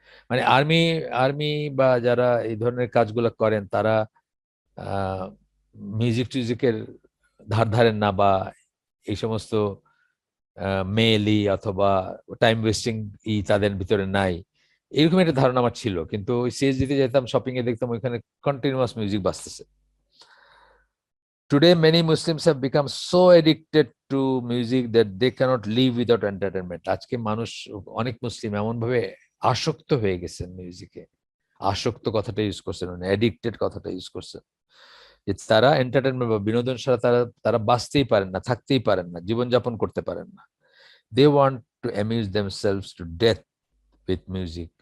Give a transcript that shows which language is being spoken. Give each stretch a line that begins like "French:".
Bangla: মানে army army বা যারা এই ধরনের কাজগুলো করেন তারা মিউজিক টিউজিকের ধার ধারেন না, বা এই সমস্ত মেয়েলি অথবা টাইম ওয়েস্টিং তাদের ভিতরে নাই, এরকম একটা ধারণা আমার ছিল। কিন্তু ওই সিএসডি তে যেতাম, শপিং এ দেখতাম ওইখানে continuous music বাজতেছে।
English: Today, many Muslims have become so addicted to music that they cannot live without entertainment.
Bangla: আজকে মানুষ, অনেক মুসলিম এমন ভাবে আসক্ত হয়ে গেছেন মিউজিকে। আসক্ত কথাটা ইউজ করছেন, মানে অ্যাডিক্টেড কথাটা ইউজ করছেন, যে তারা এন্টারটেনমেন্ট বা বিনোদন ছাড়া তারা তারা বাঁচতেই পারেন না, থাকতেই পারেন না, জীবনযাপন করতে পারেন না।
English: They want to amuse themselves to death with music.